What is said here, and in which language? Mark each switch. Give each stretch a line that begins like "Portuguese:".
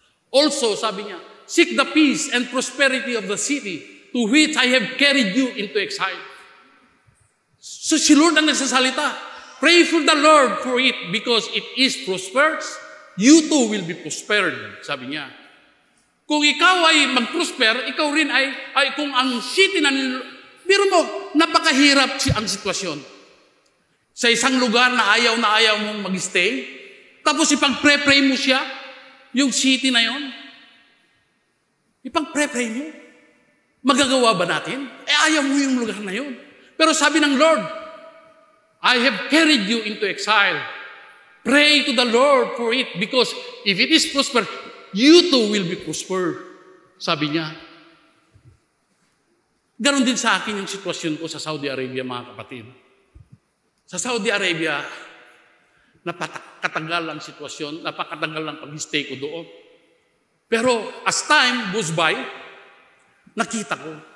English: Also,
Filipino: sabi niya,
English: seek the peace and prosperity of the city to which I have carried you into exile.
Filipino: So si Lord ang nagsasalita.
English: Pray for the Lord for it because it is prosperous. You too will be prospered,
Filipino: sabi niya. Kung ikaw ay mag-prosper, ikaw rin ay kung ang city na pero mo, napakahirap ang sitwasyon. Sa isang lugar na ayaw mong mag-stay, tapos ipag-pray mo siya, yung city na yon, ipag-pray mo. Magagawa ba natin? Ayaw mo yung lugar na yon. Pero sabi ng Lord,
English: I have carried you into exile. Pray to the Lord for it because if it is prosper, you too will be prospered.
Filipino: Sabi niya. Ganon din sa akin yung sitwasyon ko sa Saudi Arabia, mga kapatid. Sa Saudi Arabia, napakatagal ang sitwasyon, napakatagal ang pag-stay ko doon.
English: Pero as time goes by,
Filipino: nakita ko.